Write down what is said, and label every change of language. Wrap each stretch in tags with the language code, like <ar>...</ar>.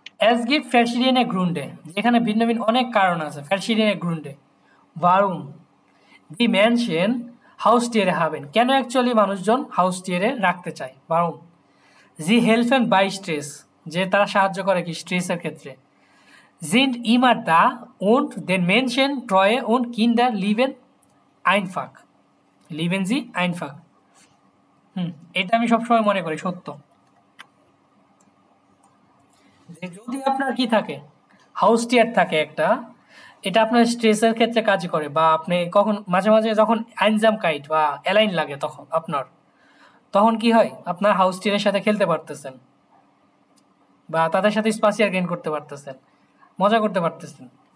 <de>Es gibt verschiedene Gründe,</de> <bn>যেখানে ভিন্ন ভিন্ন অনেক কারণ আছে।</bn> <de>verschiedene Gründe warum die Menschen Haustiere haben,</de> <bn>কেন অ্যাকচুয়ালি মানুষজন হাউস টিয়ারে রাখতে চায়।</bn> <de>warum sie helfen bei Stress,</de> <bn>যে তারা সাহায্য করে কি স্ট্রেসের ক্ষেত্রে।</bn> <de>sind immer da und den Menschen treue und Kinder lieben einfach, lieben sie einfach।</de> <bn>এটা আমি সবসময় মনে করি সত্য, যে যদি আপনার কি থাকে, হাউস টিয়ার থাকে একটা, এটা আপনার স্ট্রেসের ক্ষেত্রে কাজ করে, বা আপনি কখন মাঝে মাঝে যখন অ্যানজাম কাইট বা অ্যালাইন লাগে তখন আপনার, তখন কি হয়, আপনার হাউস টিয়ারের সাথে খেলতে পারতেছেন বা তাদের সাথে স্পাসিয়ার গেইন করতে পারতেছেন, মজা করতে পারতেছেন।</bn>